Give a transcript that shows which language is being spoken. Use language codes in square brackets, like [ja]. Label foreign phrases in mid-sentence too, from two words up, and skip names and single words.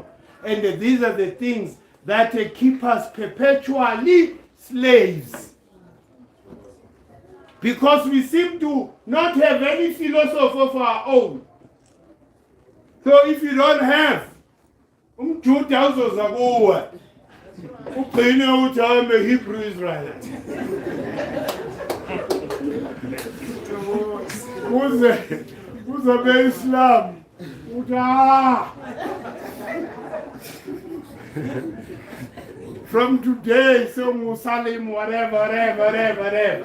[en] And these are the things that keep us perpetually slaves. Because we seem to not have any philosophy of our own. So if you don't have, Judah uzozakuwa. [zu] Ugcine uthi [en] I'm a Hebrew Israelite. [zu] Uzobe Islam. [en] From today, so Muslim, whatever.